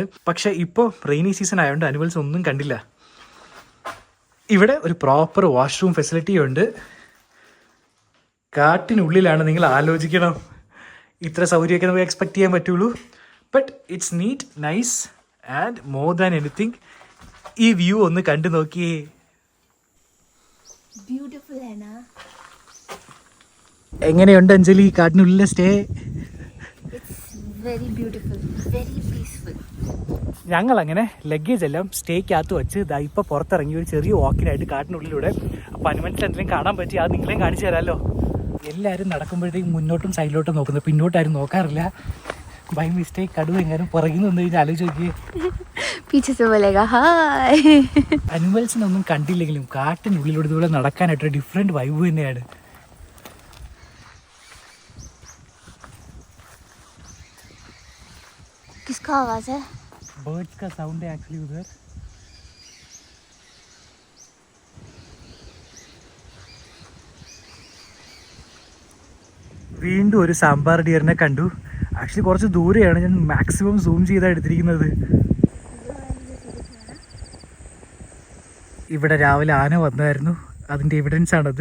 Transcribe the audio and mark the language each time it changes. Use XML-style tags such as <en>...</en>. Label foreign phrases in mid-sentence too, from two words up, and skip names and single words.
<ml>പക്ഷേ ഇപ്പോൾ</ml> <en>rainy season</en> <ml>ആയതുകൊണ്ട് അനിമൽസ് ഒന്നും കണ്ടില്ല. ഇവിടെ ഒരു</ml> <en>proper washroom</en> <ml>ഫെസിലിറ്റിയും ഉണ്ട്. കാട്ടിനുള്ളിലാണ്, നിങ്ങൾ ആലോചിക്കണം. ഇത്ര സൗകര്യമൊക്കെ നമുക്ക് എക്സ്പെക്ട് ചെയ്യാൻ പറ്റുള്ളൂ.</ml> <en>But it's neat, nice and more than anything.</en> <ml>ഈ വ്യൂ ഒന്ന് കണ്ടു നോക്കിയേ.</ml> <hi>ब्यूटीफुल है ना?</hi> <ml>എങ്ങനെയുണ്ട് അഞ്ജലി കാട്ടിനുള്ളിലെ സ്റ്റേ?</ml> <en>It's very beautiful, very peaceful.</en> <ml>ഞങ്ങൾ അങ്ങനെ ലഗേജ് എല്ലാം സ്റ്റേക്കകത്ത് വെച്ച് ഇതാ ഇപ്പോൾ പുറത്തിറങ്ങി ഒരു ചെറിയ വാക്കിനായിട്ട് കാട്ടിനുള്ളിലൂടെ. അപ്പോൾ അനിമൽസ് എന്തെങ്കിലും കാണാൻ പറ്റി അത് നിങ്ങളെയും കാണിച്ചു തരാമല്ലോ. എല്ലാവരും നടക്കുമ്പോഴത്തേക്കും മുന്നോട്ടും സൈഡിലോട്ടും നോക്കുന്നത്, പിന്നോട്ടാരും നോക്കാറില്ല.</ml> <en>by mistake</en> <ml>കടുവ എങ്ങാനും പുറകിൽ നിന്ന് കഴിഞ്ഞാൽ ആലോചിച്ച് നോക്കിയേ.</ml> <hi>पीछे से बोलेगा हाय.</hi> <ml>അനിമൽസിനൊന്നും കണ്ടില്ലെങ്കിലും കാട്ടിനുള്ളിലൂടെ ഇതുപോലെ നടക്കാനായിട്ടൊരു</ml> <en>different vibe</en> <ml>തന്നെയാണ്.</ml> <hi>किसका आवाज है? बर्ड्स का साउंड है एक्चुअली उधर.</hi> <ml>വീണ്ടും ഒരു സാമ്പാർ ഡിയറിനെ കണ്ടു. ആക്ച്വലി കുറച്ച് ദൂരെയാണ്, ഞാൻ മാക്സിമം സൂം ചെയ്താണ് എടുത്തിരിക്കുന്നത്. ഇവിടെ രാവിലെ ആന വന്നായിരുന്നു, അതിൻ്റെ എവിഡൻസ് ആണത്.</ml>